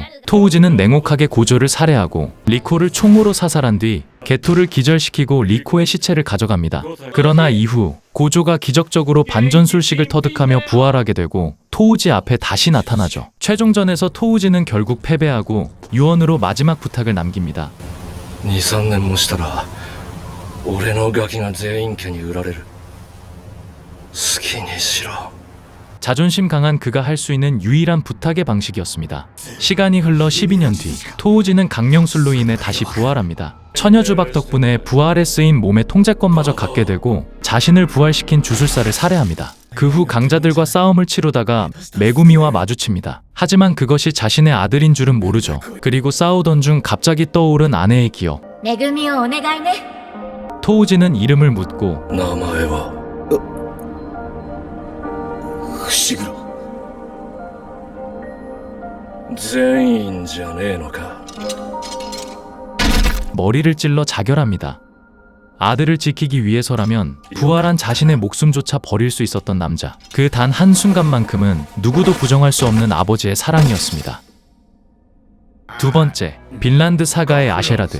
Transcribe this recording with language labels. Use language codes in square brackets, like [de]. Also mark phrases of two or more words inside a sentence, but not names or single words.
[ko] 토우지는 냉혹하게 고조를 살해하고 리코를 총으로 사살한 뒤 게토를 기절시키고 리코의 시체를 가져갑니다. 그러나 이후 고조가 기적적으로 반전술식을 터득하며 부활하게 되고 토우지 앞에 다시 나타나죠. 최종전에서 토우지는 결국 패배하고 유언으로 마지막 부탁을 남깁니다. [ja] 2、3 年もしたら俺のガキが全員家に売られる。好きにしろ。 [ko] 자존심 강한 그가 할 수 있는 유일한 부탁의 방식이었습니다. 시간이 흘러 12년 뒤 토우지는 강령술로 인해 다시 부활합니다. 처녀주박 덕분에 부활에 쓰인 몸의 통제권마저 갖게 되고 자신을 부활시킨 주술사를 살해합니다. 그 후 강자들과 싸움을 치르다가 메구미와 마주칩니다. 하지만 그것이 자신의 아들인 줄은 모르죠. 그리고 싸우던 중 갑자기 떠오른 아내의 기억. [ja] めぐみをお願いね。 [ko] 토우지는 이름을 묻고 [ja] 名前は伏黒。全員じゃねえのか。 [ko] 머리를 찔러 자결합니다. 아들을 지키기 위해서라면 부활한 자신의 목숨조차 버릴 수 있었던 남자. 그 단 한순간만큼은 누구도 부정할 수 없는 아버지의 사랑이었습니다. 두 번째, 빈란드 사가의 아셰라드.